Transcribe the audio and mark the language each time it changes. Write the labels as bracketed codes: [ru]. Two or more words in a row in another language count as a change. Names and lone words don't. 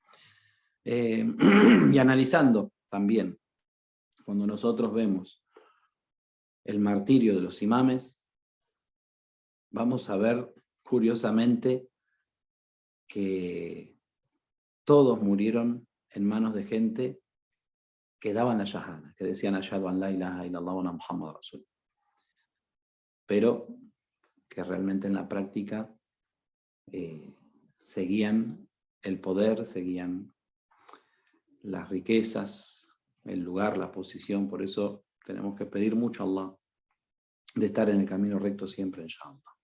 [es] Y analizando también, cuando nosotros vemos el martirio de los imames, vamos a ver curiosamente que todos murieron en manos de gente que daban la shahada, que decían [ar] أشهد أن لا إله إلا الله وأن محمد رسول, [es] pero que realmente en la práctica seguían el poder, seguían las riquezas, el lugar, la posición. Por eso tenemos que pedir mucho a Allah de estar en el camino recto siempre, inshallah.